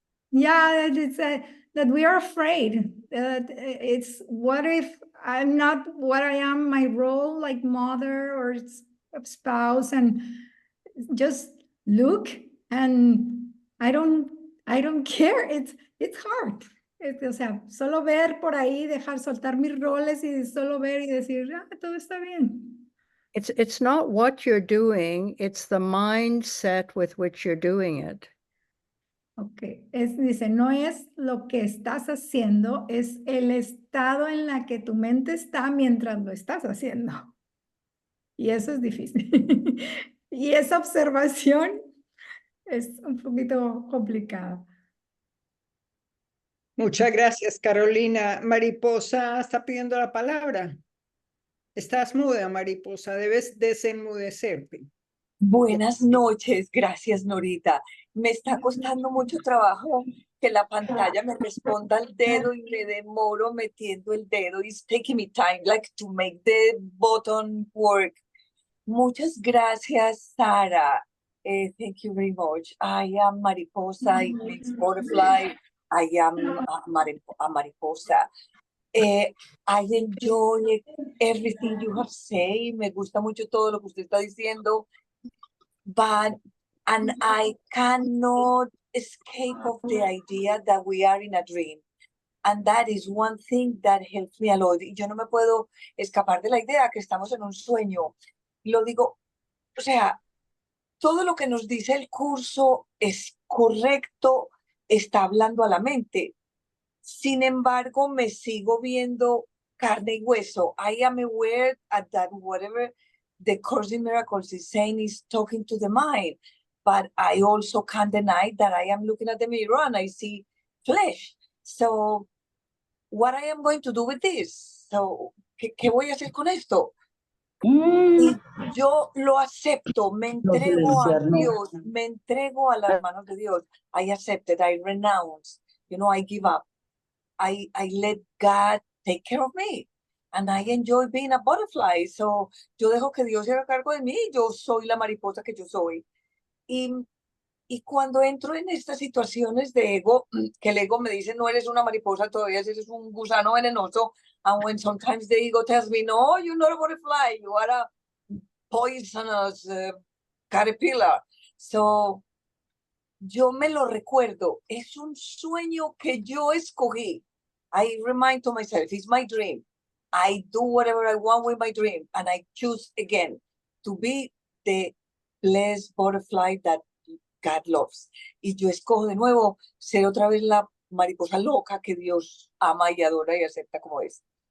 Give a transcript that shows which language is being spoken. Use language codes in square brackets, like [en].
[en] Yeah, it's that we are afraid. It's what if I'm not what I am, my role like mother or spouse, and just look, and I don't care. It's hard. [es] O sea, solo ver por ahí, dejar soltar mis roles y solo ver y decir, todo está bien. [en] it's not what you're doing, it's the mindset with which you're doing it. [es] Ok, dice, no es lo que estás haciendo, es el estado en la que tu mente está mientras lo estás haciendo. Y eso es difícil. Y esa observación es un poquito complicada. Muchas gracias, Carolina. Mariposa está pidiendo la palabra. Estás muda, Mariposa. Debes desenmudecerte. Buenas noches, gracias Norita. Me está costando mucho trabajo que la pantalla me responda al dedo y me demoro metiendo el dedo. [en] It's taking me time, like to make the button work. [es] Muchas gracias, Sara. [en] Thank you very much. I am Mariposa, it means butterfly. I am a mariposa. I enjoy everything you have said. [es] Me gusta mucho todo lo que usted está diciendo. [en] And I cannot escape of the idea that we are in a dream. And that is one thing that helps me a lot. [es] Y yo no me puedo escapar de la idea que estamos en un sueño. Lo digo, o sea, todo lo que nos dice el curso es correcto, está hablando a la mente. Sin embargo, me sigo viendo carne y hueso. [en] I am aware that whatever the Course in Miracles is saying is talking to the mind, but I also can't deny that I am looking at the mirror and I see flesh. So, what I am going to do with this? [es] So, ¿qué voy a hacer con esto? Y yo lo acepto, me entrego a Dios, me entrego a las manos de Dios. [en] I accept it, I renounce, I give up. I let God take care of me. And I enjoy being a butterfly. [es] So, yo dejo que Dios se haga cargo de mí. Yo soy la mariposa que yo soy. Y cuando entro en estas situaciones de ego, que el ego me dice, no eres una mariposa, todavía eres un gusano venenoso. [en] And when sometimes the ego tells me, no, you're not a butterfly. You are a poisonous caterpillar. [es] So, yo me lo recuerdo. Es un sueño que yo escogí. [en] I remind to myself, it's my dream. I do whatever I want with my dream. And I choose again to be the less butterfly that God loves. [es] Y yo escojo de nuevo ser otra vez la mariposa loca que Dios ama y adora y acepta como es.